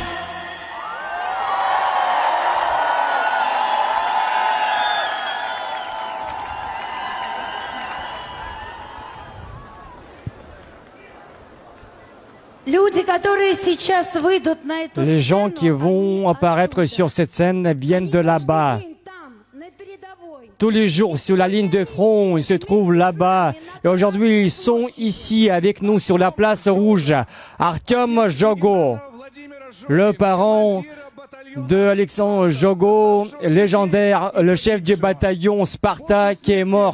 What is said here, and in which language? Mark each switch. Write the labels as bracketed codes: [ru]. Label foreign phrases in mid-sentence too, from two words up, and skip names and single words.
[ru] Люди, которые сейчас выйдут на эту [fr] Les gens [ru] сцену, [fr] qui vont [ru] они [fr] apparaître sur cette scène viennent de là-bas. [ru] каждый день там, на передовой. [fr] Tous les jours sur la ligne de front, ils se trouvent là-bas. Et aujourd'hui, ils sont ici avec nous sur la place rouge. Artyom Jogo, le parent de Alexandre Jogo, légendaire, le chef du bataillon Sparta qui est mort.